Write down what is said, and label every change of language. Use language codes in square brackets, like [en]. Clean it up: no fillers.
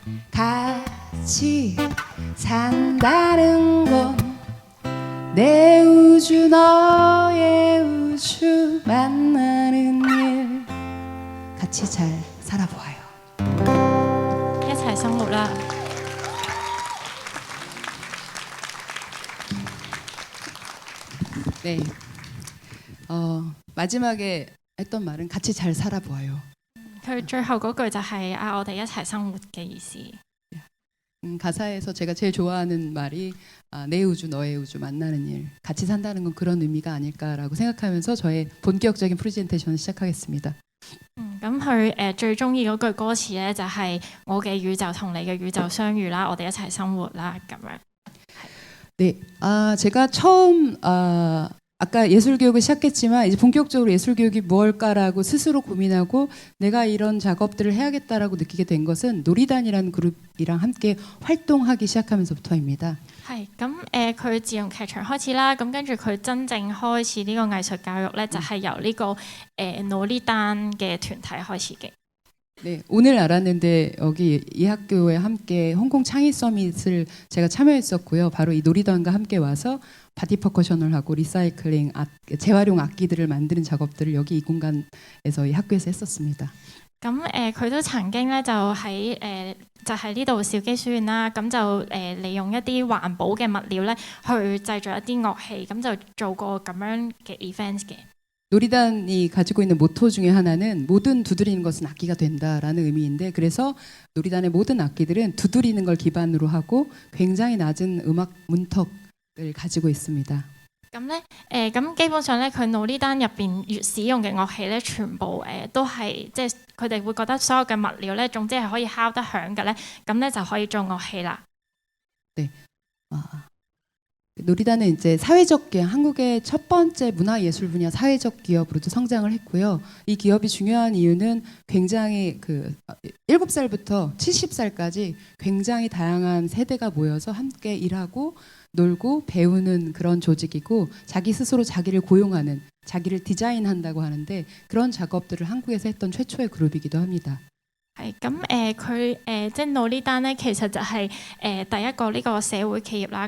[ko] 같이 산다는 건 내 우주 너의 우주 만나는 일 같이 잘 살아보아요. [yue] 一齊生活啦！ [ko] 네. 마지막에 했던 말은 같이 잘 살아보아요. [yue] 佢最後嗰句就係我哋一齊生活嘅意思。 [ko] 가사에서 제가 제일 좋아하는 말이 내 우주 너의 우주 만나는 일 같이 산다는 건 그런 의미가 아닐까라고 생각하면서 저의 본격적인 프레젠테이션을 시작하겠습니다. [yue] 咁佢最中意嗰句歌詞咧就係我嘅宇宙同你嘅宇宙相遇啦，我哋一齊生活啦咁樣。 [ko] 네, 제가 처음 아까 예술 교육을 시작했지만 이제 본격적으로 예술 교육이 무엇일까라고 스스로 고민하고 내가 이런 작업들을 해야겠다라고 느끼게 된 것은 놀이단이라는 그룹이랑 함께 활동하기 시작하면서부터입니다. [yue] 係咁佢自用劇場開始啦，咁跟住佢真正開始呢個藝術教育咧，就係由呢個努力丹嘅團體開始嘅。 [ko] 네, 오늘 알았는데 여기 이 학교에 함께 홍콩 창의 서밋을 제가 참여했었고요. 바로 이 놀이단과 함께 와서 바디 퍼커션을 하고 리사이클링, 재활용 악기들을 만드는 작업들을 여기 이 공간에서 이 학교에서 했었습니다. [yue] 咁佢都曾經咧就喺就係呢度兆基書院啦，咁就利用一啲環保嘅物料咧去製造一啲樂器，咁就做過咁樣嘅 events 嘅。 [ko] 놀이단이 가지고 있는 모토 중에 하나는 모든 두드리는 것은 악기가 된다라는 의미인데 그래서 놀이단의 모든 악기들은 두드리는 걸 기반으로 하고 굉장히 낮은 음악 문턱을 가지고 있습니다. [yue] 咁咧咁基本上咧，佢努呢單入邊越使用嘅樂器咧，全部都係即係佢哋會覺得所有嘅物料咧，總之係可以敲得響嘅咧，咁咧就可以做樂器啦。 [ko] 네. 놀이단은 이제 사회적 기업, 한국의 첫 번째 문화예술 분야 사회적 기업으로도 성장을 했고요. 이 기업이 중요한 이유는 굉장히 7살부터 70살까지 굉장히 다양한 세대가 모여서 함께 일하고 놀고 배우는 그런 조직이고 자기 스스로 자기를 고용하는, 자기를 디자인한다고 하는데 그런 작업들을 한국에서 했던 최초의 그룹이기도 합니다. [yue] 係咁佢即係努呢單咧，其實就係第一個呢個社會企業啦。